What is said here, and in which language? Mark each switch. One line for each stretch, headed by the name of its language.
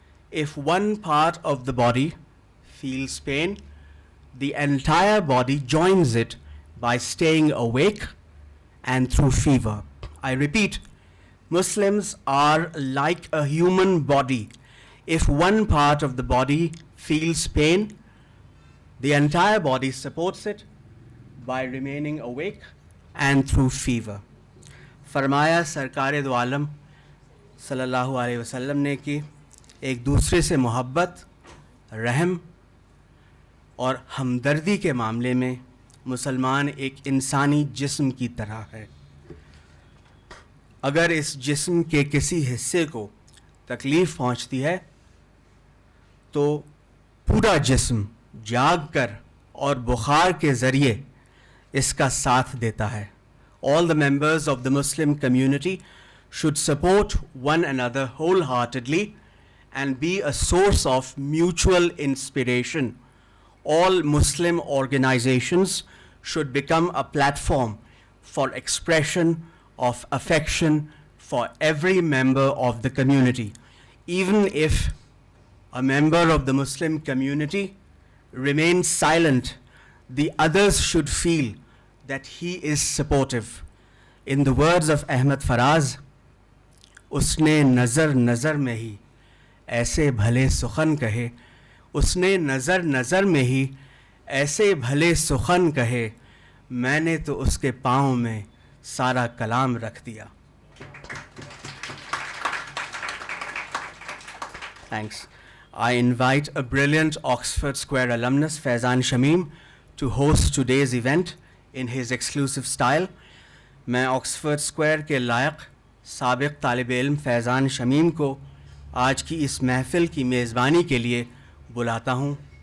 English: If one part of the body feels pain, the entire body joins it by staying awake and through fever. I repeat, Muslims are like a human body. If one part of the body feels pain, the entire body supports it by remaining awake and through fever.
Urdu: فرمایا سرکار دو عالم صلی اللہ علیہ وسلم نے کہ ایک دوسرے سے محبت، رحم اور ہمدردی کے معاملے میں مسلمان ایک انسانی جسم کی طرح ہے. اگر اس جسم کے کسی حصے کو تکلیف پہنچتی ہے تو پورا جسم جاگ کر اور بخار کے ذریعے اس کا ساتھ دیتا ہے.
English: All the members of the Muslim community should support one another wholeheartedly and be a source of mutual inspiration. All Muslim organizations should become a platform for expression of affection for every member of the community. Even if a member of the Muslim community remains silent, the others should feel that he is supportive. In the words of Ahmed Faraz,
Urdu: اس نے نظر نظر میں ہی ایسے بھلے سخن کہے، اس نے نظر نظر میں ہی ایسے بھلے سخن کہے، میں نے تو اس کے پاؤں میں سارا کلام رکھ دیا.
English: Thanks. I invite a brilliant Oxford Square alumnus, Faizan Shamim, to host today's event in his exclusive style.
Urdu: میں آکسفورڈ اسکوائر کے لائق سابق طالب علم فیضان شمیم کو آج کی اس محفل کی میزبانی کے لیے بلاتا ہوں.